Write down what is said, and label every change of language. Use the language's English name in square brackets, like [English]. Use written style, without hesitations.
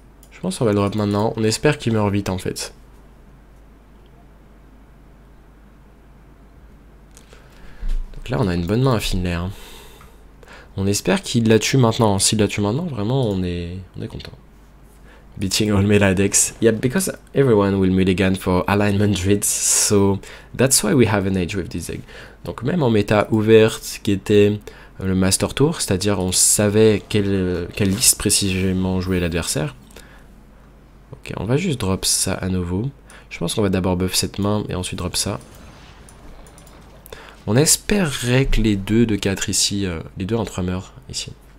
[French] Je pense qu'on va le drop maintenant. On espère qu'il meurt vite en fait. Donc là on a une bonne main à Finlay. Hein. On espère qu'il la tue maintenant. S'il la tue maintenant, vraiment on est content. [English] Beating all meta decks. Yeah, because everyone will mulligan for alignment druids, so that's why we have an edge with this deck. [French] Donc même en méta ouverte qui était le Master Tour, c'est-à-dire on savait quelle liste précisément jouait l'adversaire. Ok, on va juste drop ça à nouveau. Je pense qu'on va d'abord buff cette main et ensuite drop ça. On espérerait que les deux de 4 ici, les deux en 3 meurent ici.